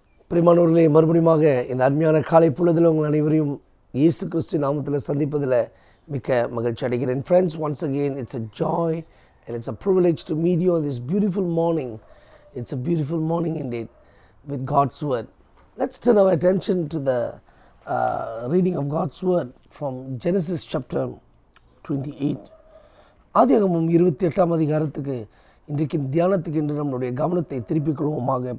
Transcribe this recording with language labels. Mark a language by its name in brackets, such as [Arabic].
[Tamil] பிரியமானவர்களே, மறுபடியுமாக இந்த அருமையான காலை பொழுதில் உங்கள் அனைவரையும் இயேசு கிறிஸ்து நாமத்தில் சந்திப்பதில் மிக்க மகிழ்ச்சி அடைகிறேன். [English] Friends, once again it's a joy and it's a privilege to meet you on this beautiful morning. It's a beautiful morning indeed with God's word. Let's turn our attention to the reading of God's word from Genesis chapter 28. [Tamil] ஆதியாகமம் 28ஆம் அதிகாரத்துக்கு இன்றைக்கு தியானத்துக்கு என்று நம்முடைய கவனத்தை திருப்பிக் கொள்வோமாக.